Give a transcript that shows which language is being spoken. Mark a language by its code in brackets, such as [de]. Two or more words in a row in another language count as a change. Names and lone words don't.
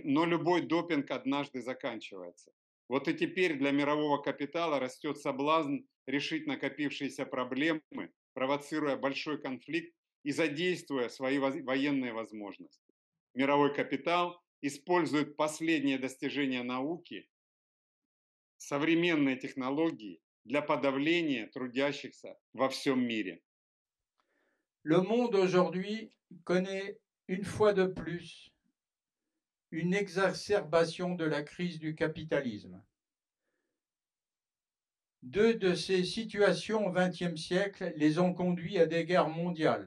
[ru] Но любой допинг однажды заканчивается. Вот и теперь для мирового капитала растет соблазн решить накопившиеся проблемы, провоцируя большой конфликт и задействуя свои военные возможности. Мировой капитал использует последние достижения науки, современные технологии для подавления трудящихся во всем мире. [fr] Le monde aujourd'hui connaît une fois de plus une exacerbation de la crise du capitalisme. Deux de ces situations au XXe siècle les ont conduits à des guerres mondiales.